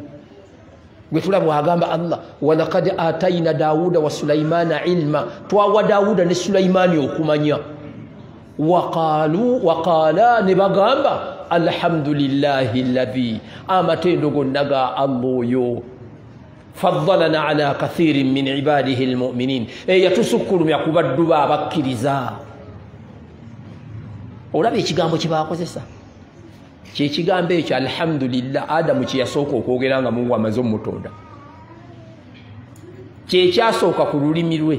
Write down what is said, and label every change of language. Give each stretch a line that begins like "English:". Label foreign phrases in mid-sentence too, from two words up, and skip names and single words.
Ganda: Gwe tulaba agamba Allah,
Arabic: ولقد آتينا داوود وسليمان علما,
Ganda: twawa Daawuda ne Sulaimaani okumanya. Waqaala ne bagamba
Arabic: الحمد لله الذي,
Ganda: amatendo gonna ga Allah oyo,
Arabic: فضلنا على كثير من عباده المؤمنين,
Ganda: yatusukkulumya ku baddu be abakkiriza. Olaba ekigambo kye baakozesa kyekigambo ekyo alhamdulillah. Adamu kye yasooka okwogera nga Mungu amaze omutonda, kyekyasooka ku lulimi lwe.